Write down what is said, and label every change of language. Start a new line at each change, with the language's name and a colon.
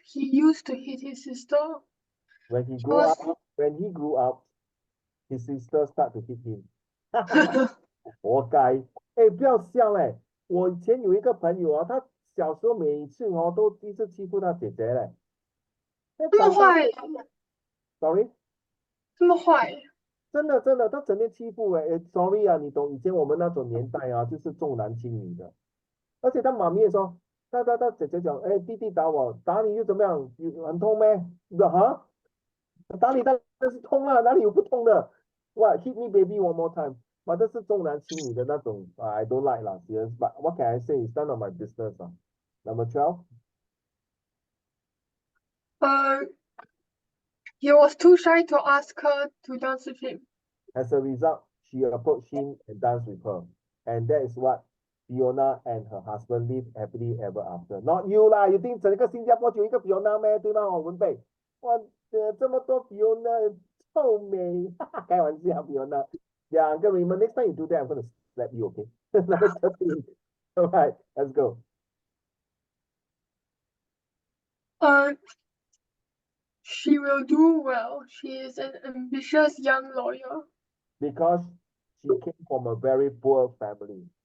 English: He used to hit his sister. When he grew up, his sister start to hit him.
Chinese: 活该！哎，不要笑嘞！我以前有一个朋友啊，他小时候每次哦都一直欺负他姐姐嘞。这么坏
English: ？Sorry？
Chinese: 这么坏？真的，他整天欺负
English: sorry
Chinese: 啊，你懂以前我们那种年代啊，就是重男轻女的。而且他妈咪也说，他姐姐讲，哎，弟弟打我，打你又怎么样？很痛咩？你说哈？打你当然是痛啊，哪里有不痛的？
English: What hit me baby one more time？ but
Chinese: 这是重男轻女的那种
English: I don't like 啦 serious. But what can I say? It's none of my business 啊。 Number 12. He was too shy to ask her to dance with him. As a result, she approached him and danced with her. And that is what Fiona and her husband live happily ever after. Not you
Chinese: 啦
English: you think
Chinese: 整个新加坡就一个 Fiona 咩？对吗？文贝，哇，这么多 Fiona 臭美，开玩笑 Fiona。
English: Yeah, Uncle Raymond, next time you do that, I'm going to slap you, okay? Number 13. All right, let's go. She will do well. She is an ambitious young lawyer. Because she came from a very poor family.